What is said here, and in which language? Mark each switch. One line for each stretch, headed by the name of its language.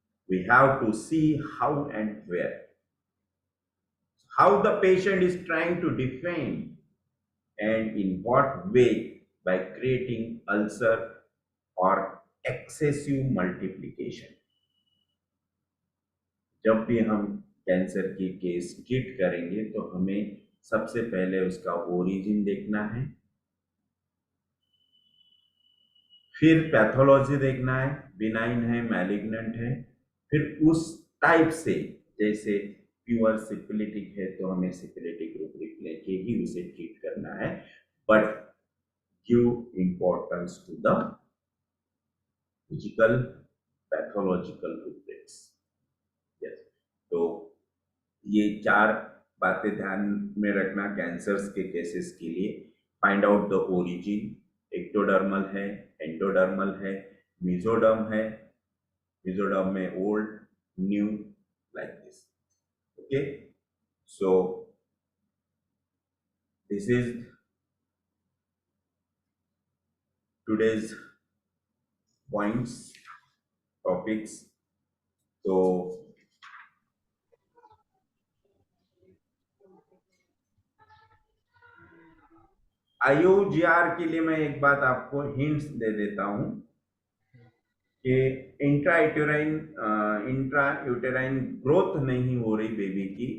English: We have to see how and where. How the patient is trying to defend, and in what way, by creating ulcer or excessive multiplication.
Hindi: जब भी हम cancer की case treat करेंगे तो हमें सबसे पहले उसका ओरिजिन देखना है, फिर पैथोलॉजी देखना है, बिनाइन है, मैलिग्नेंट है, फिर उस टाइप से, जैसे प्योर सिफिलिटिक है तो हमें सिफिलिटिक ग्रुप लेके ही उसे ट्रीट करना है,
English: But give importance to the physical pathological rubrics.
Hindi: Yes, तो ये 4 बातें ध्यान में रखना कैंसर्स के केसेस के लिए.
English: Find out the origin.
Hindi: Ectodermal है, एंडोडर्मल है, मेसोडर्म है, मेसोडर्म में old, new, like this.
English: Okay, so this is today's points, topics.
Hindi: So IUGR के लिए मैं एक बात आपको हिंट्स दे देता हूं कि इंट्रायूटेराइन ग्रोथ नहीं हो रही बेबी की.